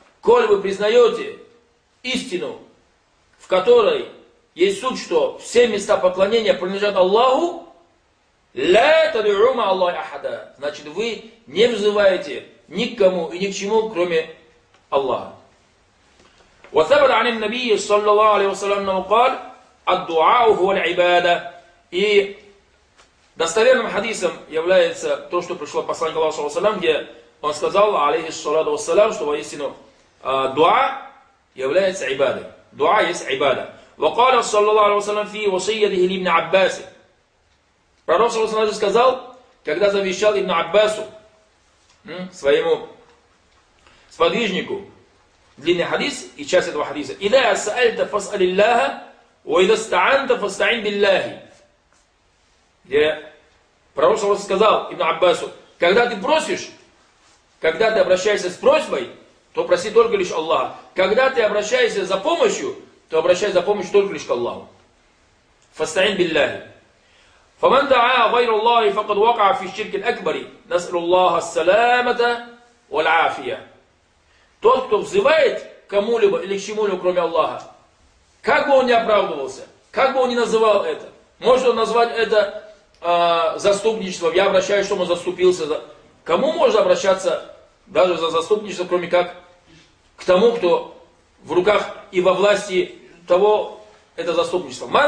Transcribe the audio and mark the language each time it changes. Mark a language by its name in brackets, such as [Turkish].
[Russian] Коль вы признаете истину, в которой есть суть, что все места поклонения принадлежат Аллаху, [Arabic] ля тадъу маа Аллахи ахада, [Russian] значит, вы не взываете ни к кому и ни к чему, кроме Аллаха. [Arabic] وثبت عن النبي صلى الله عليه وسلم انه قال الدعاء هو العباده. [Russian] И достоверным хадисом является то, что пришло посланник Аллаха саллаллаху алейхи ва саллям, где он сказал алейхи саллату ва саллям, что воистину дуа является ибадой. Дуа есть ибада. [Arabic] وقال صلى الله عليه وسلم في وصيته لابن عباس. [Russian] Пророк саллаллаху алейхи ва саллям сказал, когда завещал ибн Аббасу своему сподвижнику длинный хадис и часть этого хадиса. [Arabic] إذا سألت فاسأل الله وإذا استعنت فاستعن بالله. [Russian] Пророк саллаллаху сказал ибн Аббасу, когда ты просишь, когда ты обращаешься с просьбой, то проси только лишь Аллаха. Когда ты обращаешься за помощью, то обращайся за помощью только лишь к Аллаху. [Arabic] فاستعن بالله. فمن دعا غير الله فقد وقع في الشرك الأكبر. نسأل الله السلامة والعافية. [Russian] Тот, кто взывает кому-либо или к чему-либо, кроме Аллаха, как бы он ни оправдывался, как бы он ни называл это, может он назвать это заступничеством, я обращаюсь, чтобы он заступился. Кому можно обращаться даже за заступничество, кроме как к тому, кто в руках и во власти того, это заступничество.